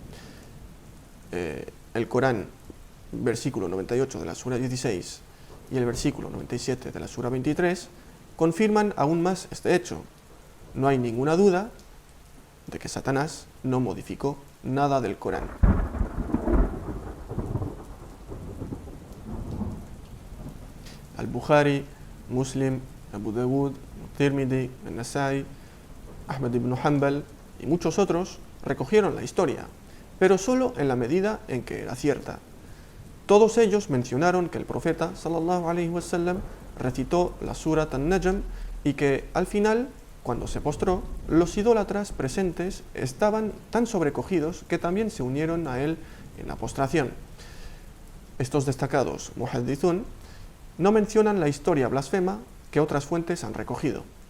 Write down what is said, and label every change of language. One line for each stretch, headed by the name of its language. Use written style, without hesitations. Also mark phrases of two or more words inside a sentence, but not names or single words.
Spanish: El Corán, versículo 98 de la Sura 16 y el versículo 97 de la Sura 23 confirman aún más este hecho. No hay ninguna duda de que Satanás no modificó nada del Corán. Al-Bukhari, Muslim, Abu Dawud, Tirmidhi, An-Nasai, Ahmad ibn Hanbal y muchos otros recogieron la historia, pero solo en la medida en que era cierta. Todos ellos mencionaron que el profeta
Arabic: صلى الله عليه وسلم
Spanish: recitó la Surat An-Najm y que al final, cuando se postró, los idólatras presentes estaban tan sobrecogidos que también se unieron a él en la postración. Estos destacados muhaddithun no mencionan la historia blasfema que otras fuentes han recogido.